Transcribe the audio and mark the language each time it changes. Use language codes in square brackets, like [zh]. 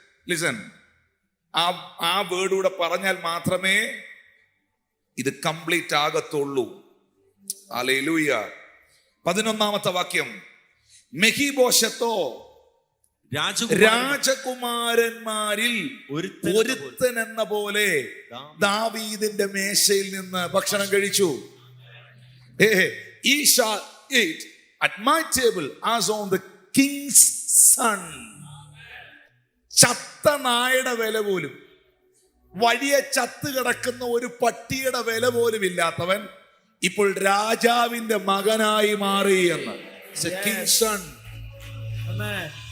[ml] Listen, ആ വേർഡൂടെ പറഞ്ഞാൽ മാത്രമേ ഇത് കംപ്ലീറ്റ് ആകത്തുള്ളൂ. ഹല്ലേലൂയ. 11ാമത്തെ വാക്യം, മെഹീബോശത്തോ രാജകുമാരന്മാരിൽ ഒരുത്തൻ എന്ന പോലെ ദാവീദിന്റെ മേശയിൽ നിന്ന് ഭക്ഷണം കഴിച്ചു. [en] He shall eat at my table as on the king's son. [ml] ചത്ത നായുടെ വില പോലും, വലിയ ചത്ത് കിടക്കുന്ന ഒരു പട്ടിയുടെ വില പോലും ഇല്ലാത്തവൻ ഇപ്പോൾ രാജാവിന്റെ മകനായി മാറി എന്ന്. [en] King's son. Amen.